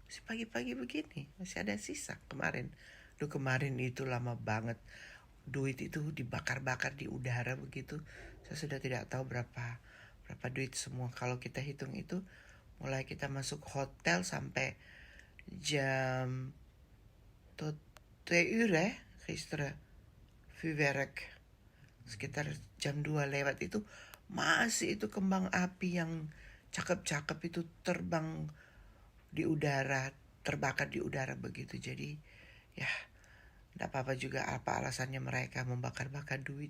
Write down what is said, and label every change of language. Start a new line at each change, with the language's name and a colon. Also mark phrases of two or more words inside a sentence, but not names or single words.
Indonesian: pagi-pagi begini masih ada sisa kemarin. Kemarin itu lama banget. Duit itu dibakar-bakar di udara begitu. Saya sudah tidak tahu berapa duit semua. Kalau kita hitung itu, mulai kita masuk hotel sampai jam 2
Dutch: uur gisteren.
Indonesian: Vuurwerk. Sekitar jam 2 lewat itu masih itu kembang api yang cakep-cakep itu terbang di udara, terbakar di udara begitu. Jadi ya tidak apa-apa juga apa alasannya mereka membakar-bakar duit.